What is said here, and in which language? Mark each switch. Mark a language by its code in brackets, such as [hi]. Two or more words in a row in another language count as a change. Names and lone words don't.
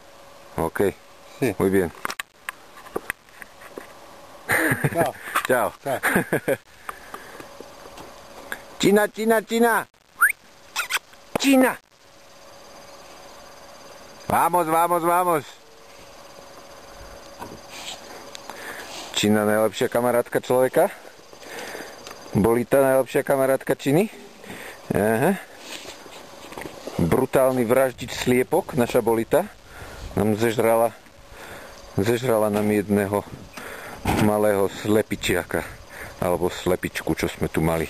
[es] Ok. Sí. Muy bien. Chao. Chao. Chao. China, China, China. China. Vamos, vamos, vamos. [sk] Čína najlepšia kamarátka človeka. Bolita najlepšia kamarátka Číny. Aha. Brutálny vraždič sliepok, naša Bolita, nám zežrala nám jedného malého slepičiaka, alebo slepičku, čo sme tu mali.